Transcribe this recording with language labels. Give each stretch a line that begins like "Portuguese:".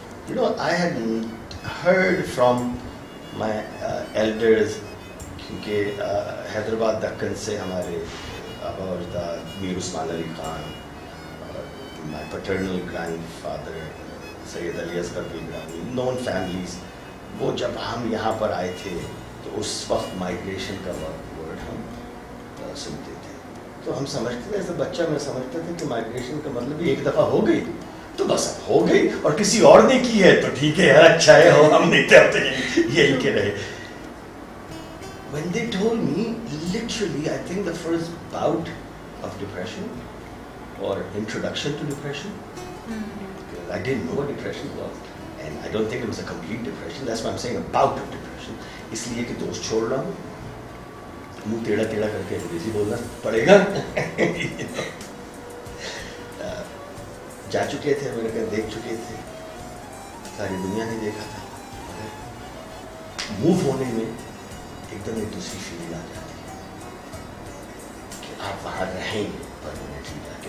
English: you know, I had heard from my elders,
Hindi: क्योंकि हैदराबाद दक्कन से हमारे आबा और अजदाद मीर उस्मान अली खान,
English: my paternal grandfather
Hindi: Syed Ali Asghar Bilgrami, non families, वो जब हम यहाँ पर आए थे तो उस वक्त माइग्रेशन का वर्ड हम सुनते थे. तो हम समझते थे, एज अ बच्चा मैं समझता था कि माइग्रेशन का मतलब एक दफ़ा हो गई तो बस अब हो गई, और किसी और ने की है तो ठीक है यार, अच्छा है, हो हम नहीं चाहते यही के रहे.
English: When they told me, literally, I think the first bout of depression or introduction to depression, because I didn't know what depression was, and I don't think it was a complete depression. That's why I'm saying a bout of depression.
Hindi: इसलिए कि दोस्त छोड़ रहा हूँ, मुँह टेढ़ा टेढ़ा करके अंग्रेजी बोलना पड़ेगा. जा चुके थे अमेरिका, देख चुके थे, सारी दुनिया ने देखा था. मूव होने में एकदम एक दूसरी फीलिंग आ जाती है कि आप वहाँ रहेंगे परमानेंटली जाके.